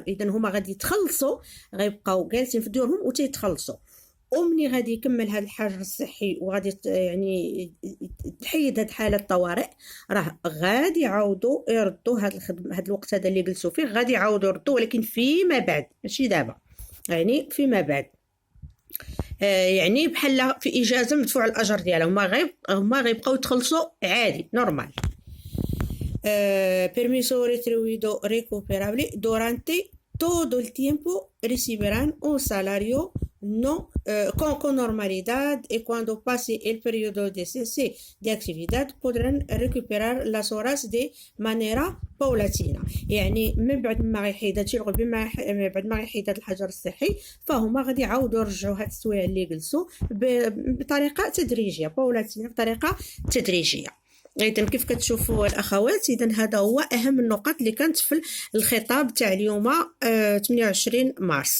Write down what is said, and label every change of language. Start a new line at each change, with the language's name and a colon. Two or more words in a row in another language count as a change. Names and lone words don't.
Arabic: اذا هما غادي يتخلصوا، غيبقاو جالسين في دورهم وتيتخلصوا، ومني غادي يكمل هذا الحجر الصحي وغادي يعني تحيد هاد حاله الطوارئ، راه غادي يعاودوا يردوا هاد الخدمه، هاد الوقت هذا اللي جلسوا فيه غادي يعاودوا يردوا، ولكن فيما بعد ماشي دابا، يعني فيما بعد. يعني بحال في اجازه مدفوع الاجر ديالهم، هما غيبقاو يتخلصوا عادي نورمال.
Spanish: Permiso retribuido recuperable durante todo el tiempo recibirán un salario con normalidad, y cuando pase el periodo de cese de actividad podrán recuperar las horas de manera paulatina.
Arabic: يعني من بعد ما غيحيد هادشي من بعد ما غيحيد هاد الحجر الصحي فهما غادي يعاودوا يرجعوا هاد السوايع اللي جلسوا بطريقه تدريجيه، باولاتينا، بطريقه تدريجيه. إذن كيف كتشوفوا الأخوات، إذن هذا هو أهم النقط اللي كانت في الخطاب تاع اليوم 28 مارس.